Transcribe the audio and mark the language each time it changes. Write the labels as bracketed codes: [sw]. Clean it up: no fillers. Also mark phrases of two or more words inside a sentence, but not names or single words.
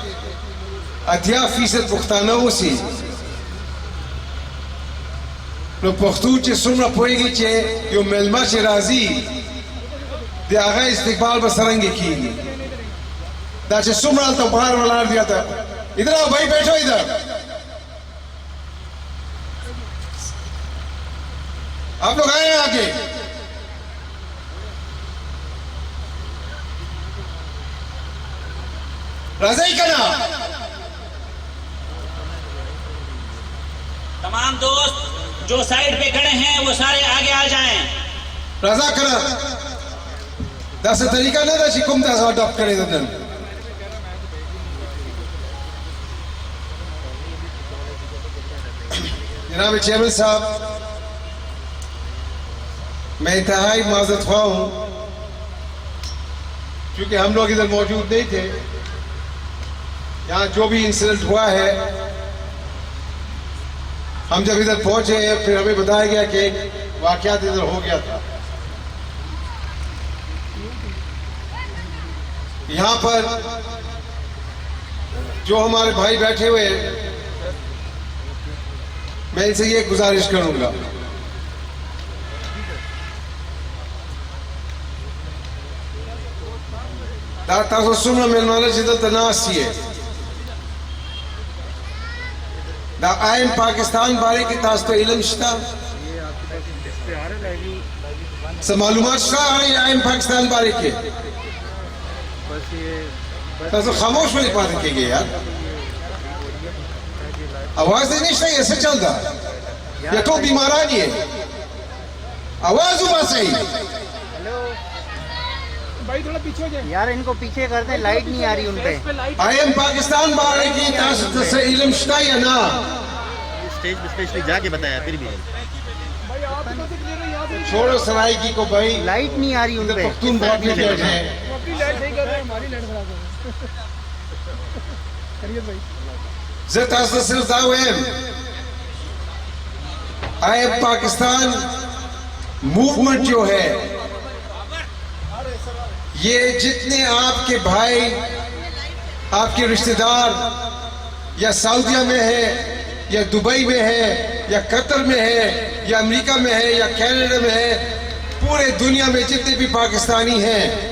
[ps] 80% پښتانه اوسي نو پښتو چې څومره پوهېږي چې یو میلمه چې راځي د هغه استقبال به څرنګه کېږي دا چې څومره هلته بهر ولاړ دي [ur] ادھر آؤ بھائی بیٹھو ادھر آپ لوگ آئے ہیں آگے راضی کرنا تمام دوست جو سائیڈ پہ کھڑے ہیں وہ سارے آگے آ جائیں [ps] رضا کرنا دا سے طریقہ نہ دا چې کوم تاسو اډاپټ کړی دنن جناب چیئرمین صاحب [ur] میں انتہائی معذرت خواہ ہوں کیونکہ ہم لوگ ادھر موجود نہیں تھے یہاں جو بھی انسیڈنٹ ہوا ہے ہم جب ادھر پہنچے پھر ہمیں بتایا گیا کہ واقعات ادھر ہو گیا تھا یہاں پر جو ہمارے بھائی بیٹھے ہوئے میں ان سے یہ گزارش کروں گا [ps] تاسو څومره میلمانه چې دلته ناست یې دا آئین پاکستان بارے کې تاسو ته علم شته څه معلومات شته آئین پاکستان بارے کې تاسو خاموش ولې پاتې کېږئ یار آواز دې نشته یې څه چل ده یا ټول بیماران یې آواز وباسئ [ur] یار ان کو پیچھے کر دیں لائٹ نہیں آ رہی ان پہ [ps] آئین پاکستان بارے کی تاسو ته علم شته یا نه [ur] اسٹیج پہ اسپیشلی جا کے بتایا پھر بھی چھوڑو سرائیکی کو بھائی لائٹ نہیں آ رہی ان پہ پختون بہت لیٹ ہے [ps] زه تاسو ته صرف دا وایم آئین پاکستان موومنٹ [ur] جو ہے یہ جتنے آپ کے بھائی آپ کے رشتہ دار یا سعودیہ میں ہے یا دبئی میں ہے یا قطر میں ہے یا امریکہ میں ہے یا کینیڈا میں ہے پورے دنیا میں جتنے بھی پاکستانی ہیں